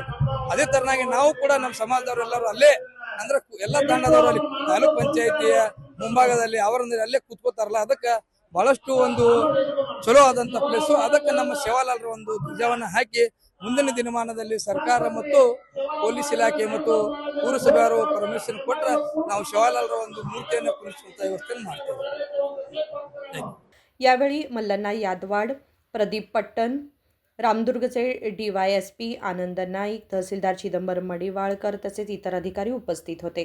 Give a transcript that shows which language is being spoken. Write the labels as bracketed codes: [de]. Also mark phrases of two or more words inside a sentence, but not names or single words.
[kn] ಅದೇ ತರನಾಗಿ ನಾವು ಕೂಡ ನಮ್ಮ ಸಮಾಜದವರು ಎಲ್ಲರೂ ಅಲ್ಲೇ ಅಂದ್ರೆ ಎಲ್ಲ ತಂಡದವರು ಅಲ್ಲಿ ತಾಲೂಕ್ ಪಂಚಾಯತಿಯ ಮುಂಭಾಗದಲ್ಲಿ ಅವರಂದ್ರೆ ಅಲ್ಲೇ ಕೂತ್ಕೋತಾರಲ್ಲ, ಅದಕ್ಕೆ ಬಹಳಷ್ಟು ಒಂದು ಚಲೋ ಆದಂತ ಪ್ಲೇಸು। ಅದಕ್ಕೆ ನಮ್ಮ ಸೇವಾಲಾಲರ ಒಂದು ಧ್ವಜವನ್ನ ಹಾಕಿ ಮುಂದಿನ ದಿನಮಾನದಲ್ಲಿ ಸರ್ಕಾರ ಮತ್ತು ಪೊಲೀಸ್ ಇಲಾಖೆ ಮತ್ತು ಪುರಸಭೆಯವರು ಪರ್ಮಿಷನ್ ಕೊಟ್ಟರೆ ನಾವು ಸೇವಾಲಾಲರ ಒಂದು ಮೂರ್ತಿಯನ್ನು ಕುಣಿಸುವಂತ ವ್ಯವಸ್ಥೆ ಮಾಡ್ತೇವೆ। [mr] यावेळी मल्लण्णा यादवाड, प्रदीप पट्टण, रामदुर्गचे DYSP आनंद नाईक, तहसीलदार चिदंबरम मडिवाळकर तसेच इतर अधिकारी उपस्थित होते।